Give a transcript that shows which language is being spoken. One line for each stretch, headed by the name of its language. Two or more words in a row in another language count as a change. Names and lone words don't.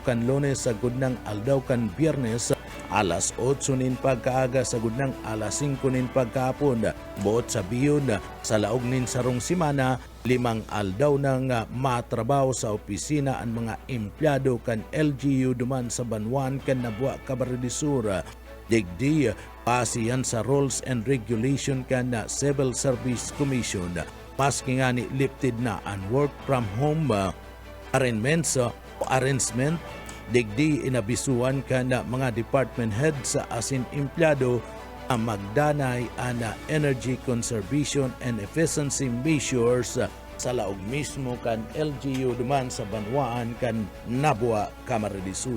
Bikol: kan Lunes sa gudnang aldaw kan Biyernes alas 8 nin pagkaaga sa gudnang alas 5 nin pagkahapon buot sa biyon sa laog nin sarong simana 5 aldaw nang matrabaho sa opisina ang mga empleyado kan LGU duman sa Banwan kan Nabua Camarines Sur digdi pasiyan sa Rules and Regulation kan Civil Service Commission maski nga ni lifted na ang
English: work from home
Bikol: arrangement digdi inabisuan kan mga
English: department heads
Bikol: asin empleyado ang magdanay ang
English: energy conservation and efficiency measures
Bikol: sa laog mismo kan LGU duman sa Banwaan kan Nabua, Camarines Sur.